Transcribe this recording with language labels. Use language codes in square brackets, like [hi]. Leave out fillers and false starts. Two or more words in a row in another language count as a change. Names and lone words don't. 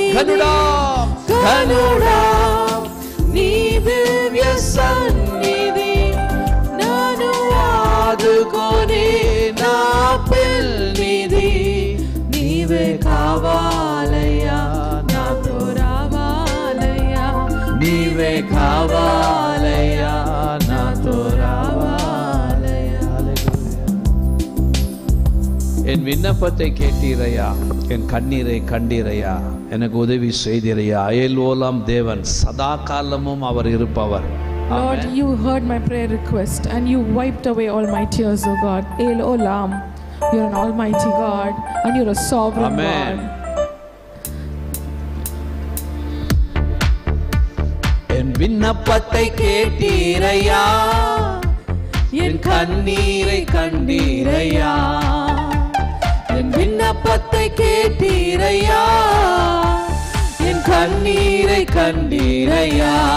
[te] గనుడా గనుడా నీ దివ్య సన్నిధి నన్ను ఆదుకొని నా పెన్నిధి. నీవే కావాలయ్యా, నాతో రావాలయ్యా. నీవే కావాలయ్యా, నాతో రావాలయ్యా. [ta] என் விண்ணப்பத்தை கேட்டீரையா, என் கண்ணீரை கண்டீரையா, எனக்கு உதவி செய்தீரையா. அயலோலாம் தேவன் சதா காலமும் அவர் இருப்பவர். [en] Lord, you heard my prayer request and you wiped away all my tears, O God. El Olam, you're an almighty God and you're a sovereign Amen. God. [ta] என் விண்ணப்பத்தை கேட்டீரையா, என் கண்ணீரை கண்டீரையா. என் விண்ணப்பத்தை கேட்டீரையா, என் கண்ணீரை கண்டீரையா.